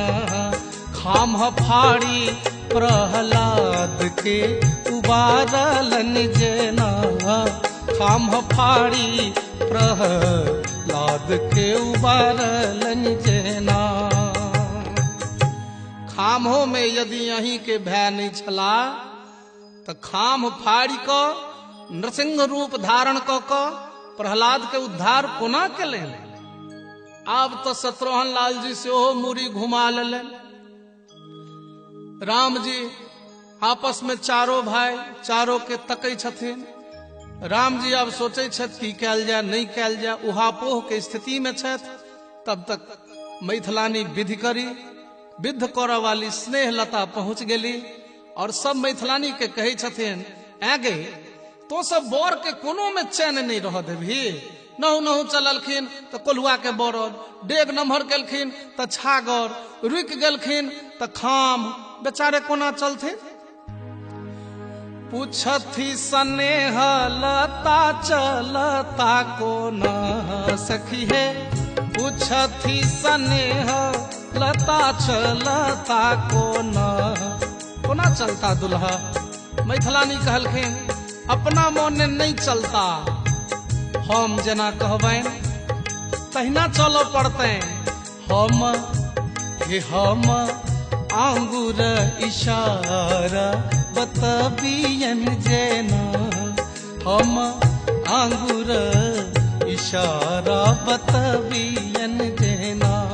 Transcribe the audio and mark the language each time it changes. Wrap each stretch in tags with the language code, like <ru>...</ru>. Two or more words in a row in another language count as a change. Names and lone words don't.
<mai>खाम्ह फाड़ी प्रहलाद के उबारलन जेना, खाम्ह फाड़ी प्रहलाद के उबारलन जेना। खाम्हों में यदि अहीं के भय नहीं छला तो खाम फाड़ी क नृसिंह रूप धारण क प्रहलाद के उद्धार कोना केले। आब तो शत्रुघ्न लाल जी से ओहो मूरी घुमा लेलन। राम जी आपस में चारों भाई चारों के तकै छथिन। राम जी अब सोचे छथि की कैल जाए नहीं कैल जाए, उहापोह के स्थिति में छथि। तब तक मैथिलानी विधि करी, विध करऽ वाली स्नेह लता पहुंच गेली और सब मैथिलानी के कहे छथिन, आगे तो सब बर के कोनो में चैन नहीं रह देभी। नहु नहु चललखिन तो कोल्हुआ के बरद, डेग नम्हर केलखिन तो छागर, रुक गेलखिन तो खाम, बेचारे कोना चलथिन। पूछथि स्नेह लता चलता कोना सखी है, पूछथि स्नेह लता चलता कोना, कोना चलता दुल्हा। मैथिलानी कहलखिन अपना मोने नहीं चलता, हम जना कहबैन तहिना चलो पड़ते। हम आंगुर इशारा बतबियन जेना, हम आंगुर इशारा बतबियन जेना।</mai>